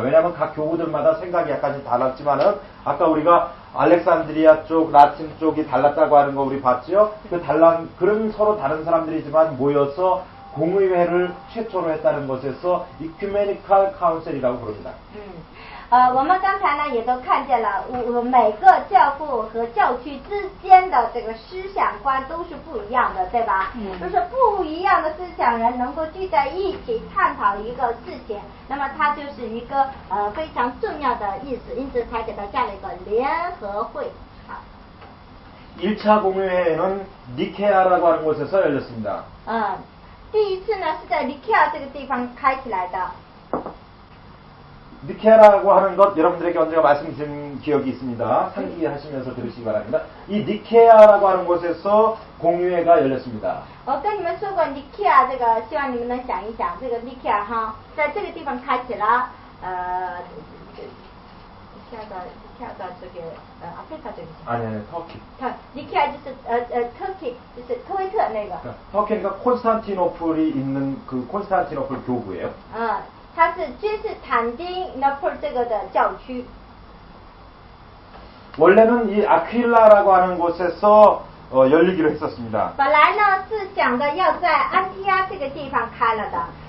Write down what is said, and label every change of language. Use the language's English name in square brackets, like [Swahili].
[Korean] 왜냐하면 각 교구들마다 생각이 약간씩 달랐지만은 아까 우리가 알렉산드리아 쪽, 라틴 쪽이 달랐다고 하는 거 우리 봤죠? 그런 서로 다른 사람들이지만 모여서 공의회를 최초로 했다는 것에서 이큐메니칼 카운셀이라고 부릅니다. [Chinese] 我们刚才呢也都看见了，每个教父和教区之间的这个思想观都是不一样的，对吧？就是不一样的思想人能够聚在一起探讨一个事情，那么它就是一个非常重要的意思，因此才给它加了一个联合会。 [Korean] 1차 공의회는 니케아라고 하는 곳에서 열렸습니다. [Chinese] 第1次呢是在尼基亚这个地方开起来的。 [Korean] 니케아라고 하는 것 여러분들에게 언제가 말씀드린 기억이 있습니다. 상기하시면서 들으시기 바랍니다. 이 니케아라고 하는 곳에서 공의회가 열렸습니다. [Chinese] 我跟你们说过尼基亚这个，希望你们能想一想，这个尼基亚哈，在这个地方开启了尼基亚的这个아프리카这个。 [Korean] 아니 터키. [Chinese] 尼基亚就是터키，就是科威特那个。 [Korean] 터키가 콘스탄티노플이 있는 그 콘스탄티노플 교구예요. [Chinese] 它是君士坦丁那坡这个的教区。 [Korean] 원래는 이 아퀴라라고 하는 곳에서 열리기로 했었습니다. [Chinese] 本来呢是想的要在安提阿这个地方开了的。